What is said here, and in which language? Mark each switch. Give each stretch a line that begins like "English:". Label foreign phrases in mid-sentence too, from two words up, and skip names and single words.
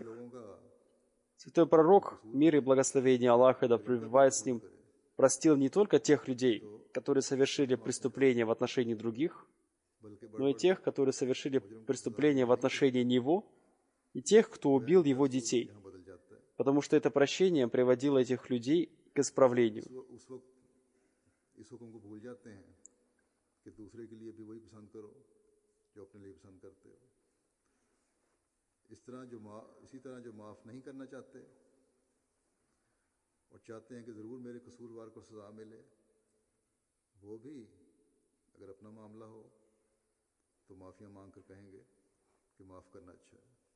Russian: Святой пророк, мир и благословение Аллаха да пребывает с ним, простил не только тех людей, которые совершили преступления в отношении других, но и тех, которые совершили преступления в отношении него, и тех, кто убил его детей, потому что это прощение приводило этих людей к исправлению.
Urdu: اور چاہتے ہیں کہ ضرور میرے قصوروار کو سزا ملے، وہ بھی اگر اپنا معاملہ ہو تو معافیا مانگ کر کہیں گے کہ معاف کرنا اچھا ہے.